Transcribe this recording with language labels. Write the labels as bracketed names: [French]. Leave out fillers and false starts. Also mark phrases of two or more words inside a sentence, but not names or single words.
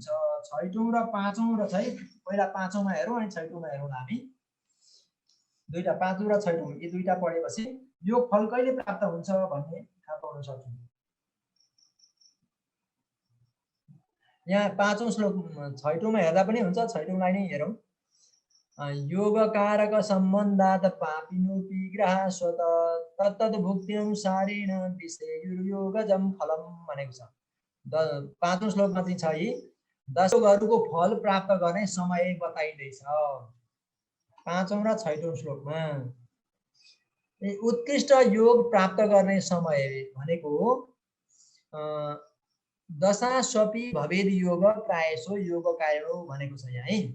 [Nepali] 6औं र 5औं र चाहिँ पहिला 5औंमा हेरौँ अनि 6औंमा हेरौँ हामी। दुईटा 5औं र 6औं यी दुईटा पढेपछि योग फल कहिले प्राप्त हुन्छ भन्ने थाहा पाउन सक्छौँ। यहाँ 5औं श्लोक 6औंमा हेर्दा पनि हुन्छ, 6औंलाई नै हेरौँ। [Sanskrit] योग कारक सम्बन्धात् पापिनोपि ग्रह स्वत तत्तद् भुक्त्यनुसारेण विषययोगजं फलम [Nepali] भनेको छ। 5औं श्लोकमा चाहिँ छ यी 10 योगहरूको फल प्राप्त गर्ने समय बताइदैछ। 5औं र 6औं श्लोकमा उत्कृष्ट योग प्राप्त गर्ने समय भनेको [Sanskrit] दशास्वपि भवेद योग प्रायसो योग कारणो [Nepali] भनेको छ यहाँ है।